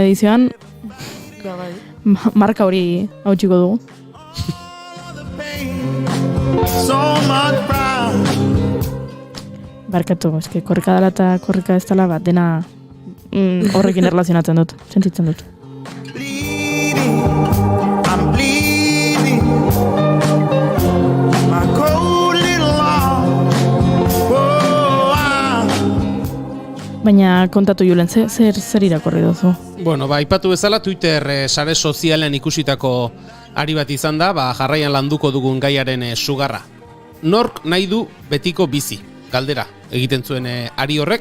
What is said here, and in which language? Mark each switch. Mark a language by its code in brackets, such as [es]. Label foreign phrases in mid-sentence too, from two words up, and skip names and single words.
[eu] edizioan marka hori hautsiko dugu. Barkatu, eske korrika dela eta korrika ez dela bat dena horrekin erlazionatzen dut, sentitzen dut. [en] I'm bleeding my cold little heart. [eu] Baina kontatu Julen, zer irakorri duzu? Bueno, aipatu bezala Twitter sare sozialean ikusitako ari bat izan da, jarraian landuko dugun gaiaren sugarra. Nork nahi du betiko bizi? Galdera egiten zuen ari horrek.